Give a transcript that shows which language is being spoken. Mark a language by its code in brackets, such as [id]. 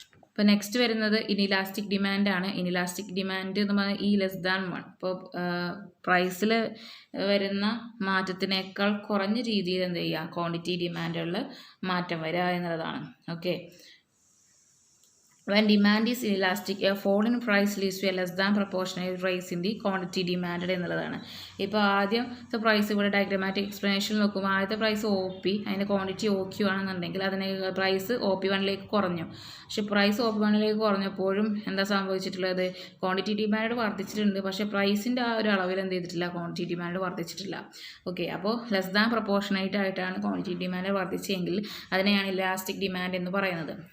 [ml] ഇപ്പോൾ [en] Next വരുന്നത് inelastic ഡിമാൻഡാണ്. Inelastic demand [ml] എന്ന് പറഞ്ഞാൽ [en] E less than 1. [ml] ഇപ്പോൾ പ്രൈസിൽ വരുന്ന മാറ്റത്തിനേക്കാൾ കുറഞ്ഞ രീതിയിൽ എന്ത് ചെയ്യുക, ക്വാണ്ടിറ്റി ഡിമാൻഡുകളിൽ മാറ്റം വരിക എന്നുള്ളതാണ്. [en] okay, when demand is inelastic, a fall in price leads to a less than proportional rise in the quantity demanded [ml] എന്നുള്ളതാണ്. ഇപ്പോൾ ആദ്യത്തെ പ്രൈസ് ഇവിടെ ഡയഗ്രമാറ്റിക് എക്സ്പ്ലനേഷൻ നോക്കുമ്പോൾ ആദ്യത്തെ പ്രൈസ് OP, അതിൻ്റെ ക്വാണ്ടിറ്റി OQ ആണെന്നുണ്ടെങ്കിൽ അതിന് പ്രൈസ് OP1 കുറഞ്ഞു. പക്ഷേ പ്രൈസ് OP1 കുറഞ്ഞപ്പോഴും എന്താ സംഭവിച്ചിട്ടുള്ളത്, ക്വാണ്ടിറ്റി ഡിമാൻഡ് വർദ്ധിച്ചിട്ടുണ്ട്. പക്ഷേ പ്രൈസിൻ്റെ ആ ഒരു അളവിൽ എന്ത് ചെയ്തിട്ടില്ല, ക്വാണ്ടിറ്റി ഡിമാൻഡ് വർദ്ധിച്ചിട്ടില്ല. ഓക്കെ, അപ്പോൾ [en] less than proportionate [ml] ആയിട്ടാണ് ക്വാണ്ടിറ്റി ഡിമാൻഡ് വർദ്ധിച്ചെങ്കിൽ അതിനെയാണ് ഇലാസ്റ്റിക് ഡിമാൻഡ് എന്ന് പറയുന്നത്.